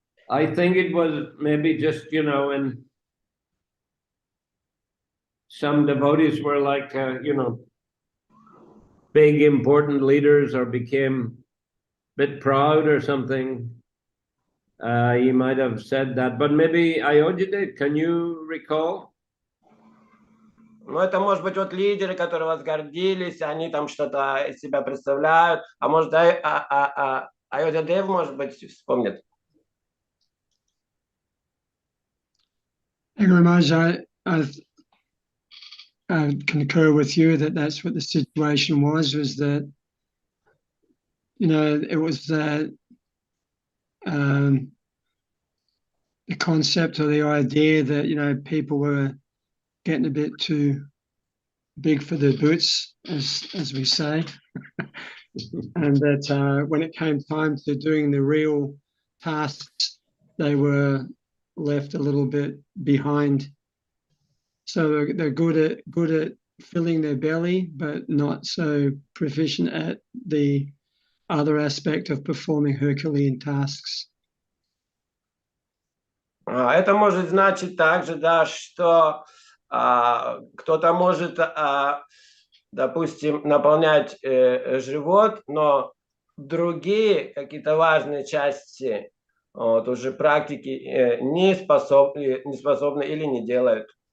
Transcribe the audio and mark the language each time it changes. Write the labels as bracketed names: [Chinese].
[English] I think it was maybe just, in some devotees were like, big important leaders or became a bit proud or something. He might have said that, but maybe Ayodhya, can you recall? [Russian] Ну, это может быть вот лидеры, которые возгордились, они там что-то из себя представляют, а может, Ayodhya Dev, может быть, вспомнит. [English] I concur with you that that's what the situation was that, it was the concept or the idea that, people were getting a bit too big for their boots, as we say, and that when it came time to doing the real tasks, they were left a little bit behind. So they're good at filling their belly, but not so proficient at the other aspect of performing Herculean tasks. [Russian] Это может значить также, да, что кто-то может, допустим, наполнять живот, но другие какие-то важные части вот, уже практики не способны или не делают.